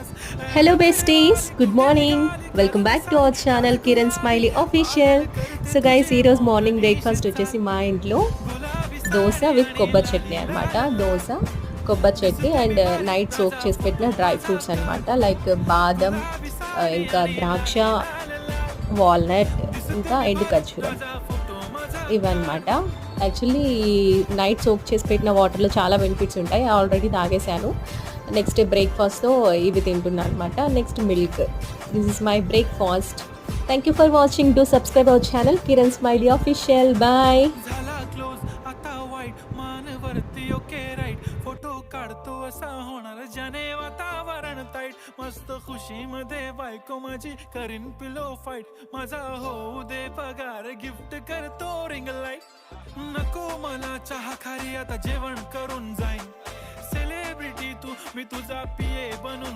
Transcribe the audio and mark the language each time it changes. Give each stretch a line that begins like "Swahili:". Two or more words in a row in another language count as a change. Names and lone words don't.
English: Hello besties, good morning. Welcome back to our channel Kiran Smiley Official.
Telugu: సో గైస్ ఈరోజు
English: morning breakfast
Telugu: వచ్చేసి మా ఇంట్లో దోశ విత్ కొబ్బరి చట్నీ అనమాట. దోశ కొబ్బరి చట్నీ
English: and night soak
Telugu: చేసి పెట్టిన
English: dry fruits
Telugu: అనమాట. లైక్ బాదం, ఇంకా ద్రాక్ష, వాల్నట్, ఇంకా ఎండు ఖర్జూరం ఇవన్నమాట.
English: actually night soak
Telugu: చేసి పెట్టిన వాటర్లో చాలా బెనిఫిట్స్ ఉంటాయి. ఆల్రెడీ తాగేశాను.
English: next breakfastto
Telugu: ఇవి తింటున్నాను అనమాట.
English: Next milk. This is my breakfast. Thank you for watching. To subscribe our channel Kiran Smiley Official. Bye.
Marathi: फोटो काढतो असा होणार जाने वातावरण ताईट मस्त खुशी मध्ये बायको माझी करीन
English: pillow fight
Marathi: माझा होऊ दे पगार गिफ्ट करतो
English: ring light
Marathi: नको मला चहा खारी आता जेवण करून जाईन सेलिब्रिटी तू मी तुझा पिये बनून